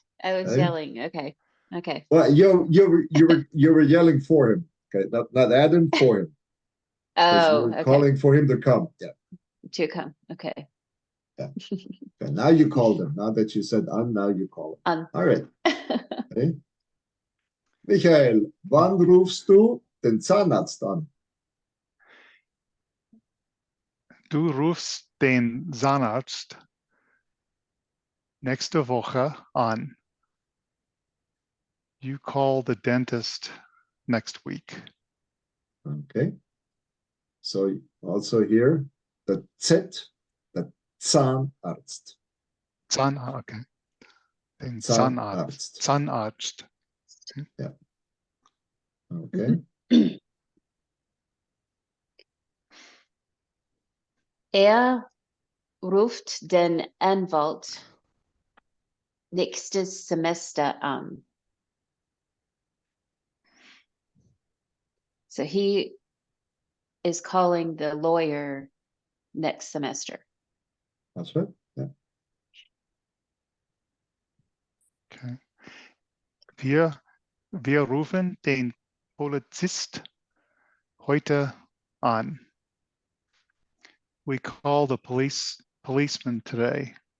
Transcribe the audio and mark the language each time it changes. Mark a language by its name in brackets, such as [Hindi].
[English] I was yelling. Okay. Okay. Well, you were yelling for him. Okay, not at him, for him. Oh, you were okay. calling for him to come. Yeah. To come. Okay. Yeah. Okay, now you called him. Now that you said on, now you call him. On. All right. Okay. [German] Michael, wann rufst du den Zahnarzt an? Du rufst den Zahnarzt nächste Woche an. [English] You call the dentist next week. Okay. So also here, the Z, the Zahnarzt. [German] Okay. Den Zahnarzt. Zahnarzt. [English] Yeah. Okay. [German] Ruft den Anwalt nächstes Semester an. [English] So he is calling the lawyer next semester. That's right. Yeah. Okay. [German] Wir rufen den Polizist heute an. [English] We call the policeman today.